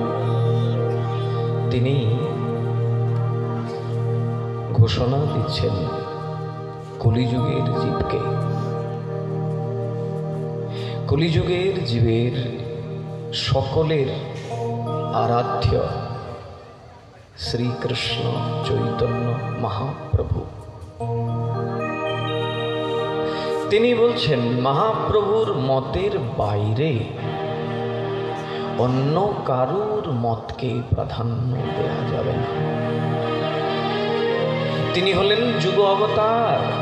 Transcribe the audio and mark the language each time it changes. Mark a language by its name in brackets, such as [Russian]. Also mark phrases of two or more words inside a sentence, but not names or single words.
[Bangla] তিনি ঘোষণা দিচ্ছেন কলিযুগের জীবকে কলিযুগের জীবের সকলের আরাধ্য শ্রীকৃষ্ণ চৈতন্য মহাপ্রভু তিনি বলছেন মহাপ্রভুর মতের বাইরে অন্য কারুর মতকে প্রাধান্য দেওয়া যাবে না। তিনি হলেন যুগ অবতার।